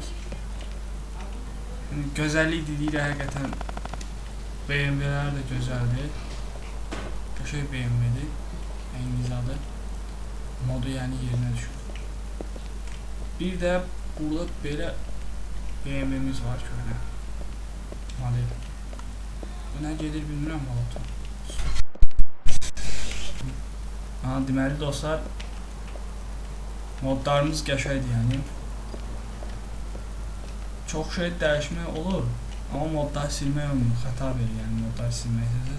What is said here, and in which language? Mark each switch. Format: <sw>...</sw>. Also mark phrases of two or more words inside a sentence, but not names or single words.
<tr>Yani güzellik dediğiyle hakikaten BMW'ler de güzeldi. Köşe BMW'di. İngilizce'de. Modu yani yerine düşür. Bir de burada böyle BMW'miz var şöyle. Model. Buna gelir</tr> <az>bilmirəm balıqda. Deməli dostlar, modlarımız qəşəngdir yəni. Çox şey dəyişmək olur, Amma modları silmək olmur, xəta verir, yəni modları silmək.</az>